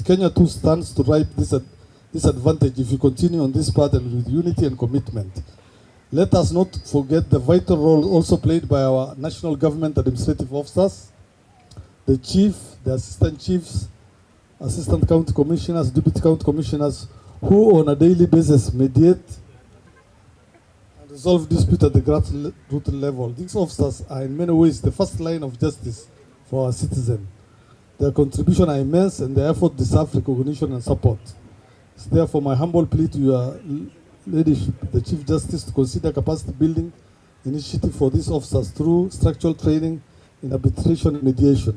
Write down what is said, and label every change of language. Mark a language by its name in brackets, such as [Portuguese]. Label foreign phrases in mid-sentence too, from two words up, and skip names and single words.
[English] Kenya too stands to reap this advantage if we continue on this path and with unity and commitment. Let us not forget the vital role also played by our national government administrative officers, the chief, the assistant chiefs, assistant county commissioners, deputy county commissioners, who on a daily basis mediate and resolve dispute at the grassroots level. These officers are in many ways the first line of justice for our citizens. Their contribution are immense and their effort deserve recognition and support. It's therefore my humble plea to your leadership, the Chief Justice, to consider capacity building initiative for these officers through structural training in arbitration and mediation.